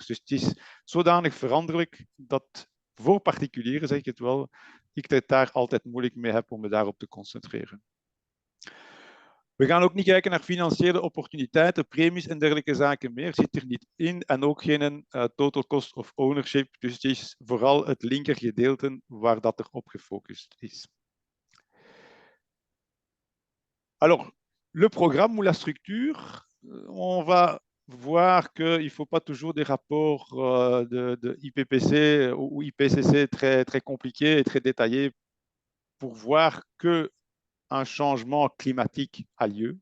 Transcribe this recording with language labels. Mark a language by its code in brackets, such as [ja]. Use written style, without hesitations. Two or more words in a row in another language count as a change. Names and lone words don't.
[nl] Dus het is zodanig veranderlijk dat voor particulieren, zeg ik het wel, ik het daar altijd moeilijk mee heb om me daarop te concentreren. We gaan ook niet kijken naar financiële opportuniteiten, premies en dergelijke zaken meer. Zit er niet in en ook geen [en] total cost of ownership. [nl] Dus het is vooral het linkergedeelte waar dat er op gefocust is. [fr] Alors, le programme ou la structure, on va voir qu'il ne faut pas toujours des rapports de IPPC ou IPCC très compliqués et très détaillés pour voir que un changement climatique a lieu.